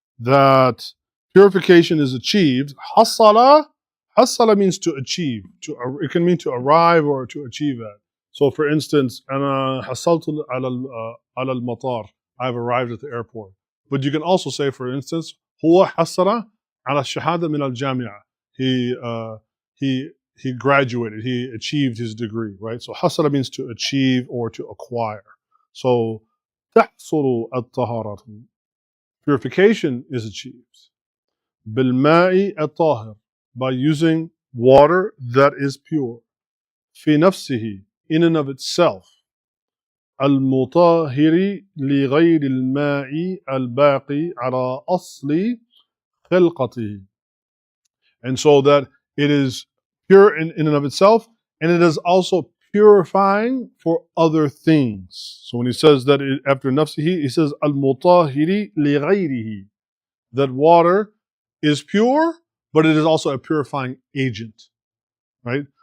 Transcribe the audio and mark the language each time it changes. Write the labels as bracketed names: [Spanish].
[English] That purification is achieved. Hasala means to achieve. It can mean to arrive or to achieve at. So for instance, [Arabic] أنا حصلت على المطار. [English] I've arrived at the airport. But you can also say, for instance, [Arabic] هو حصل على الشهادة من الجامعة. [English] He graduated. He achieved his degree. Right. So hasala means to achieve or to acquire. [Arabic] So تحصل الطهارة. [English] Purification is achieved [Arabic] بالماء الطاهر, [English] by using water that is pure. [Arabic] في نفسه, [English] in and of itself. [Arabic] المطهر لغير الماء الباقي على أصل خلقته. [English] And so that it is pure in and of itself, and it is also purifying for other things. So when he says that after nafsihi, he says [Arabic] al-mutahiri li ghayrihi, [English] that water is pure, but it is also a purifying agent, right?